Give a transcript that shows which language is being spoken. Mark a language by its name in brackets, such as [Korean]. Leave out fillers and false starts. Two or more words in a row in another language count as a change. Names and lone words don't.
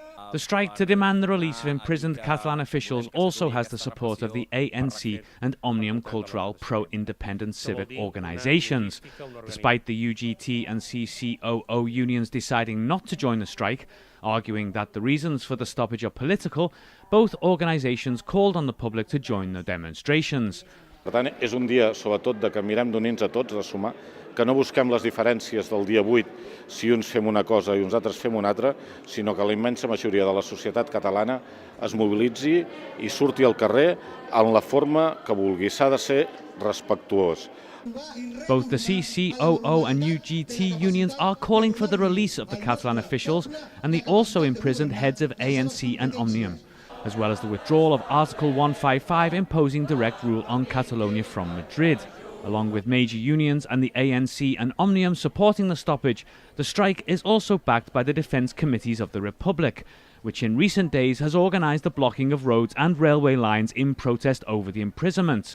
[English] The strike to demand the release of imprisoned Catalan officials also has the support of the ANC and Òmnium Cultural pro-independent civic organisations. Despite the UGT and CCOO unions deciding not to join the strike, arguing that the reasons for the stoppage are political, both organisations called on the public to join the demonstrations. [Catalan] Per tant, és un dia, sobretot, de que mirem d'unir-nos a tots, de sumar, que no busquem les diferències del dia 8 si uns fem una cosa i uns altres fem una altra, sinó que la immensa majoria de la societat catalana es mobilitzi i surti al carrer en la forma que vulgui. S'ha de ser respectuós. [English] Both the CCOO and UGT unions are calling for the release of the Catalan officials and the also imprisoned heads of ANC and Òmnium, as well as the withdrawal of Article 155 imposing direct rule on Catalonia from Madrid. Along with major unions and the ANC and Òmnium supporting the stoppage, the strike is also backed by the defence committees of the Republic, which in recent days has organised the blocking of roads and railway lines in protest over the imprisonments.